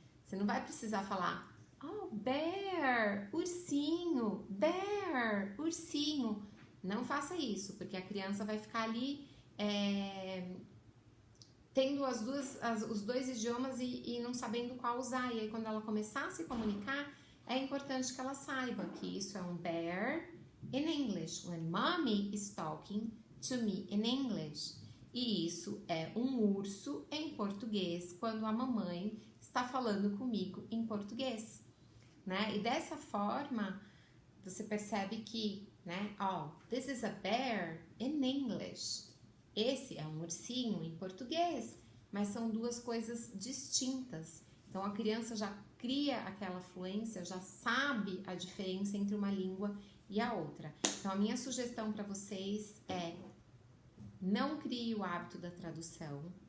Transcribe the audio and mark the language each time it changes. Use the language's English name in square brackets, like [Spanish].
[Portuguese] Você não vai precisar falar, oh, bear, ursinho, bear, ursinho. Não faça isso, porque a criança vai ficar ali tendo os dois idiomas e não sabendo qual usar. E aí, quando ela começar a se comunicar, é importante que ela saiba que isso é um [English] bear in English. When mommy is talking to me in English. [Portuguese] E isso é um urso em português, quando a mamãe está falando comigo em português, né? E dessa forma, você percebe que, né? [English] Oh, this is a bear in English. [Portuguese] Esse é um ursinho em português, mas são duas coisas distintas. Então, a criança já cria aquela fluência, já sabe a diferença entre uma língua e a outra. Então, a minha sugestão para vocês é: não crie o hábito da tradução.